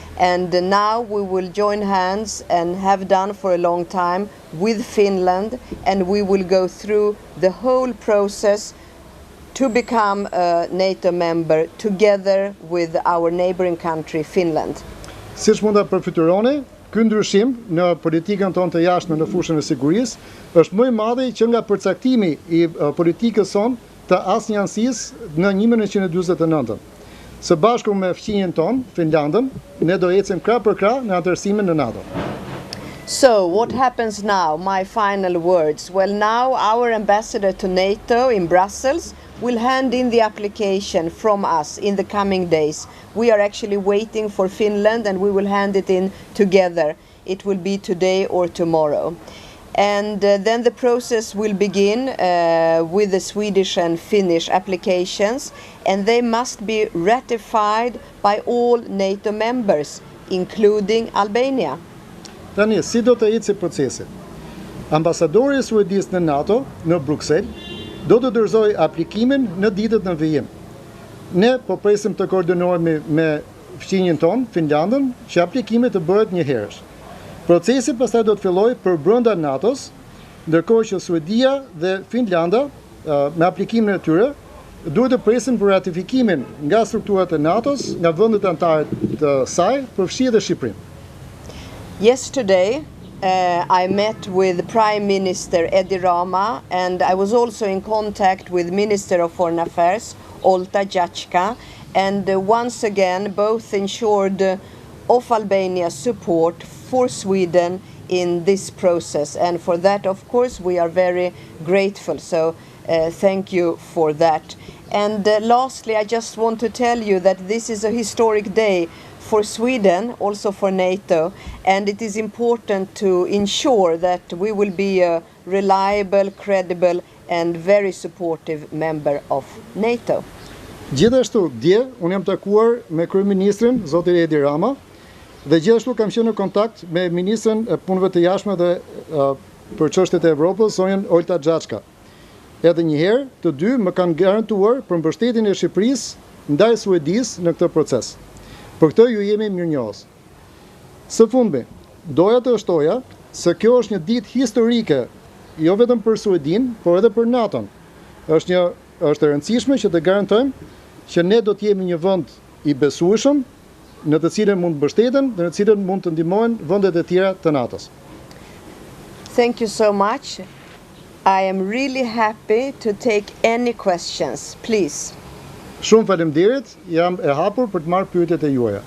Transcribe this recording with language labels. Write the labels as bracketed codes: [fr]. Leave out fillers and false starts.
[en] And now we will join hands, and have done for a long time, with Finland, and we will go through the whole process to become a NATO member together with our neighboring country, Finland. [sq] Siç mund ta përfytyroni, ky ndryshim në politikën tonë të jashtme në fushën e sigurisë është më i madh që nga përcaktimi i politikës sonë të asnjëansisë në 1949. Së bashku me fqinjen tonë, Finlandën, ne do ecim krah për krah në antarësimin në NATO. [en] So, what happens now? My final words. Well, now our ambassador to NATO in Brussels will hand in the application from us in the coming days. We are actually waiting for Finland, and we will hand it in together. It will be today or tomorrow. And then the process will begin with the Swedish and Finnish applications, and they must be ratified by all NATO members, including Albania. [sq] Tani, si do të ecë procesi? Ambasadori i Suedisë në NATO në Bruksel do të dorëzoj aplikimin në ditët në vijim. Ne po presim të koordinohemi me fqinjin ton, Finlandën, që aplikimi të bëhet një herësh. Procesi pastaj do të fillojë për brenda NATO-s, ndërkohë që Suedia dhe Finlanda me aplikimin e tyre duhet të presin për ratifikimin nga strukturat e NATO-s, nga vendet anëtare të saj, përfshi edhe Shqipërinë. [en] Yesterday, I met with Prime Minister Edi Rama, and I was also in contact with Minister of Foreign Affairs, Olta Xhaçka, and once again both ensured of Albania's support for Sweden in this process, and for that, of course, we are very grateful, so thank you for that. And lastly, I just want to tell you that this is a historic day for Sweden, also for NATO, and it is important to ensure that we will be a reliable, credible and very supportive member of NATO. [sq] Gjithashtu, dje, unë jam takuar me kryeministrin, zotin Edi Rama, dhe gjithashtu kam qenë në kontakt me ministrin e punëve të jashtme dhe për çështjet e Evropës, zonjën Olta Xhaçka. Edhe një herë, të dy më kanë garantuar për mbështetjen e Shqipërisë ndaj Suedisë në këtë proces. Për këtë ju jemi mirënjohës. Së fundmi, doja të shtoja se kjo është një ditë historike, jo vetëm për Suedinë, por edhe për NATO-n. Është e rëndësishme që të garantojmë që ne do të jemi një vend i besueshëm, në të cilën mund të mbështeten dhe në të cilën mund të ndihmojnë vendet e tjera të NATO-s. [en] Thank you so much. I am really happy to take any questions, please. [sq] Shumë faleminderit, jam e hapur për të marrë pyetjet e juaja.